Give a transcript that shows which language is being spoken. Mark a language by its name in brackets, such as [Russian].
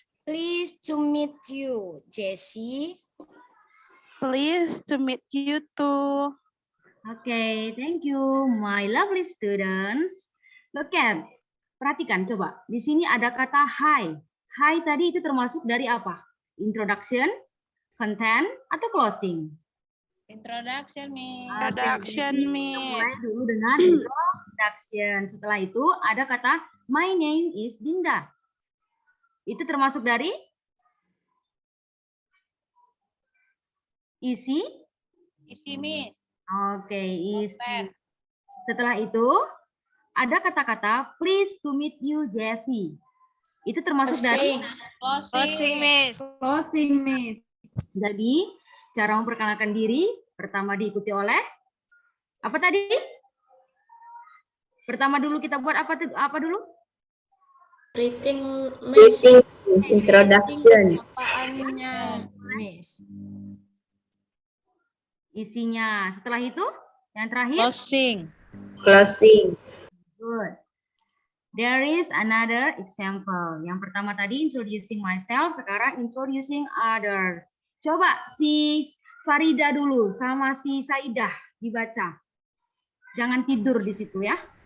[English] Pleased to meet you, Jessie. Pleased to meet you too. Okay, thank you, my lovely students. Look at, [Indonesian] perhatikan coba. Di sini ada kata hi. Hi tadi itu termasuk dari apa? [English] Introduction, content, [Indonesian] atau [English] closing? Introduction, Miss. Introduction, [Indonesian] Kita [English] Miss. [Indonesian] mulai dulu dengan introduction. Setelah itu ada kata [English] my name is [Indonesian] Dinda. Itu termasuk dari isi? Isi, Miss. Oke, isi. Setelah itu ada kata-kata [English] please to meet you, [Indonesian] Jessie. Itu termasuk dari [English] Closing, Miss. Closing, Miss. [Indonesian] jadi cara memperkenalkan diri pertama diikuti oleh apa tadi? Pertama dulu kita buat apa dulu? [English] Greeting, Miss. Introduction. [Indonesian] Sapaannya, Miss. Isinya. Setelah itu yang terakhir [English] Closing. Closing. good. There is another example. [Indonesian] Yang pertama tadi [English] introducing myself, [Indonesian] sekarang [English] introducing others. [Indonesian] Coba si Farida dulu sama si Saidah dibaca. Jangan tidur di situ ya.